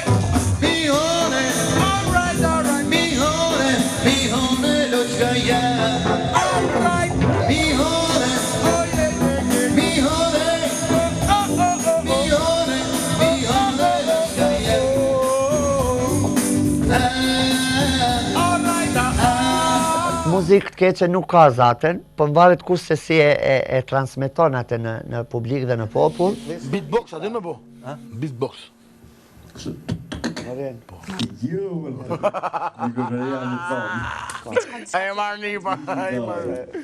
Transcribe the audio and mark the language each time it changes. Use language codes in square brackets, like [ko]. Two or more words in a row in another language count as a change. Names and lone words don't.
[en] Behold it, alright. Behold it, Luchka, yeah. Alright, behold it, oh yeah. Behold it, behold it, Luchka, yeah. [sq] Muzikë të keqe nuk ka zaten, po mvaret kush se si e transmeton atë në publik dhe në popull. Beatbox, a din me bo? Beatbox. [en] Hey, Marnie, hey, Marnie.